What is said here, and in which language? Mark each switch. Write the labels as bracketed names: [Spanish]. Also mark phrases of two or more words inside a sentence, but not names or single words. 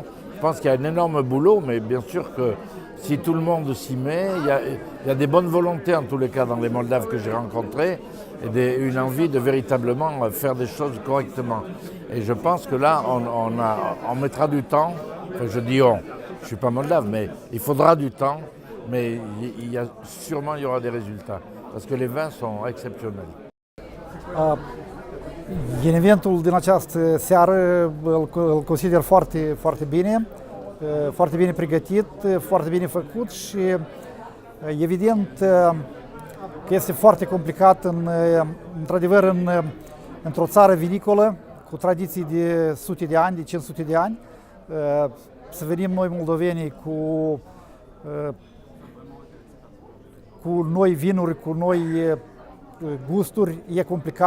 [French] Je pense qu'il y a un énorme boulot, mais bien sûr que si tout le monde s'y met, il y a des bonnes volontés en tous les cas dans les Moldaves que j'ai rencontrés et une envie de véritablement faire des choses correctement. Et je pense que là, on mettra du temps. Enfin, je dis on, je ne suis pas moldave, mais il faudra du temps, mais sûrement il y aura des résultats, parce que les vins sont exceptionnels. [Romanian] Evenimentul din această seară îl consider foarte, foarte bine, foarte bine pregătit, foarte bine făcut și evident că este foarte complicat într-adevăr într-o țară vinicolă cu tradiții de sute de ani, de 500 de ani, să venim noi moldovenii cu noi vinuri, cu noi gusturi, e complicat.